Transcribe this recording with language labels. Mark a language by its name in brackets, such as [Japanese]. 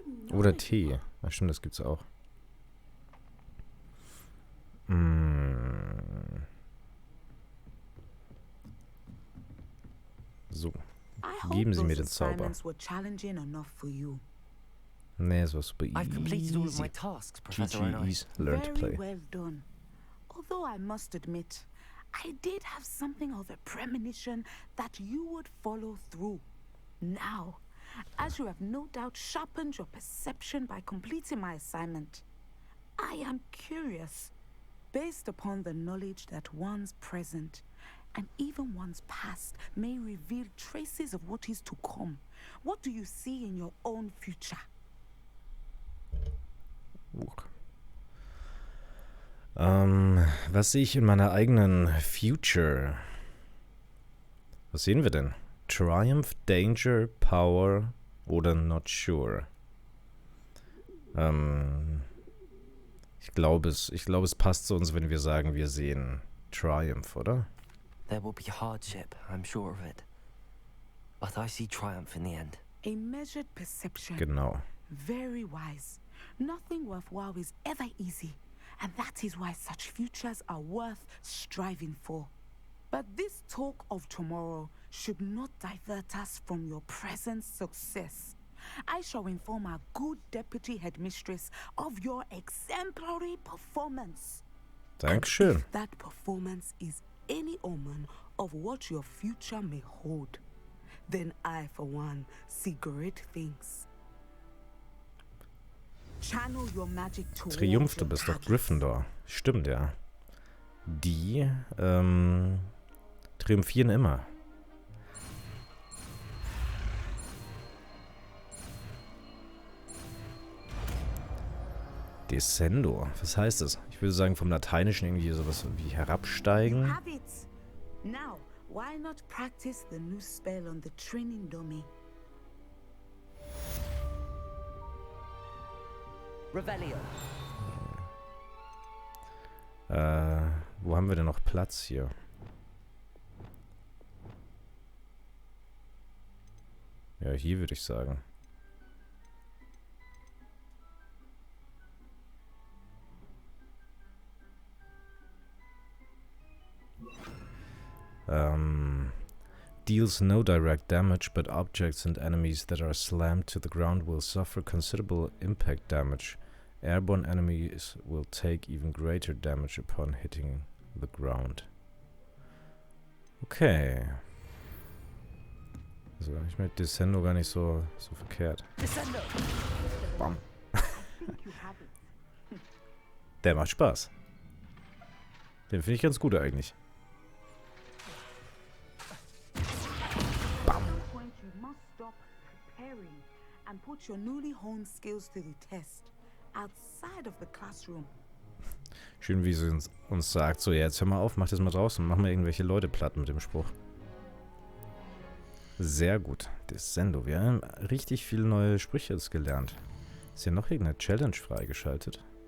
[German] Oder Tee. Ach stimmt, das gibt's auch. So. Geben Sie mir den Zauber. Nee, es war super easy. [English] I've completed all of my tasks, Professor Onai. GG's, learn to play. Very well done. Although I must admit, I did have something of a premonition that you would follow through. Now, as you have no doubt sharpened your perception by completing my assignment, I am curious, based upon the knowledge that one's present and even one's past may reveal traces of what is to come. What do you see in your own future? [German] Was sehe ich in meiner eigenen Future? Was sehen wir denn? Triumph, Danger, Power oder Not Sure? Ich glaube, es passt zu uns, wenn wir sagen, wir sehen Triumph, oder? [English] There will be hardship, I'm sure of it. But I see triumph in the end. A measured perception. [German] Genau. [English] Very wise. Nothing worthwhile is ever easy, and that is why such futures are worth striving for. But this talk of tomorrow should not divert us from your present success. I shall inform our good deputy headmistress of your exemplary performance. [German] Dankeschön. [English] And if that performance is any omen of what your future may hold, then I, for one, see great things. Channel your magic towards [German] Triumph, du [English] your [German] bist doch [English] targets. [German] Gryffindor. Stimmt, ja. Die, triumphieren immer. Descendo. Was heißt das? Ich würde sagen vom Lateinischen irgendwie sowas wie [English] You [German] herabsteigen. [English] have it. Now, why not practice the new spell on the training dummy? Revelio. [German] Wo haben wir denn noch Platz hier? Ja, hier würde ich sagen. [English] Deals no direct damage, but objects and enemies that are slammed to the ground will suffer considerable impact damage. Airborne enemies will take even greater damage upon hitting the ground. [German] Okay. Also ich mit Descendo gar nicht so verkehrt. Descendo. Bam. [English] You have it. [German] Der macht Spaß. Den finde ich ganz gut eigentlich. Bam. [English] Point you must stop preparing and put your newly honed skills to the test outside of the classroom. [German] Schön, wie sie uns sagt, so, ja, jetzt hör mal auf, mach das mal draußen, mach mal irgendwelche Leute platt mit dem Spruch. Sehr gut. Descendo. Wir haben richtig viele neue Sprüche jetzt gelernt. Ist hier noch irgendeine Challenge freigeschaltet?